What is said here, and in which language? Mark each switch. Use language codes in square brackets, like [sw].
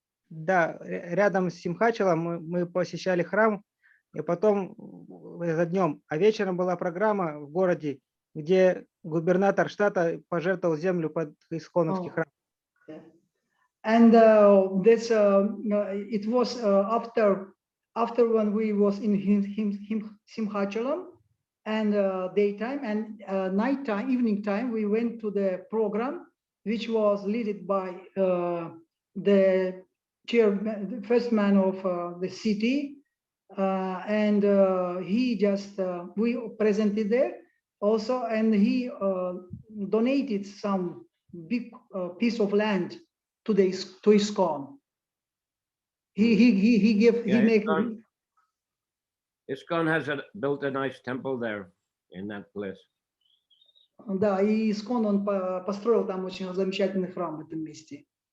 [ru] Да, рядом с Симхачалом мы посещали храм, и потом за днем, а вечером была программа в городе, где губернатор штата пожертвовал землю под исконовский храм. [en] And this it was after when we was in Simhachalam and daytime and nighttime, evening time, we went to the program which was led by the chairman, the first man of the city, and he just we presented there also, and he donated some big piece of land to ISKCON. He gave ISKCON has built a nice temple there in that place. [ru] Да, и ISKCON он построил там очень замечательный храм в этом месте.